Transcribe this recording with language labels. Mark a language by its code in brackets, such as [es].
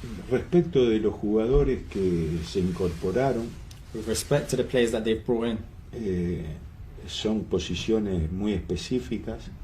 [es] Respecto de los jugadores que se incorporaron, [en] With respect to the players that they've brought in, [es] son posiciones muy específicas.